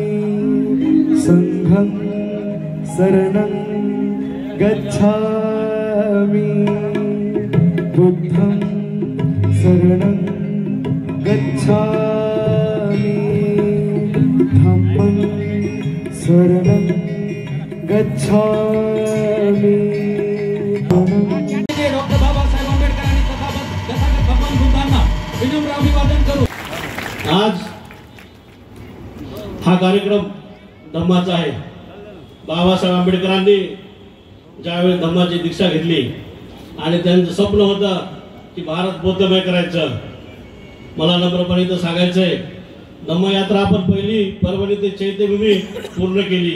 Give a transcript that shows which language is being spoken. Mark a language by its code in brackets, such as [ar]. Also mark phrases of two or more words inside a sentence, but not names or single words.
[pi] संघं शरणं गच्छामि बुद्धं शरणं गच्छामि धम्मं शरणं गच्छामि। [mr] डॉक्टर बाबासाहेब आंबेडकरांनी तथागत भगवान बुद्धांना विनम्र अभिवादन करू। आज हा कार्यक्रम धम्माचा आहे। बाबासाहेब आंबेडकरांनी ज्यावेळी धम्माची दीक्षा घेतली आणि त्यांचं स्वप्न होतं की भारत बौद्धमय करायचं, मला नम्रपणे इथं सांगायचंय, धम्मयात्रा आपण पहिली परभणी ते चैत्यभूमी पूर्ण केली।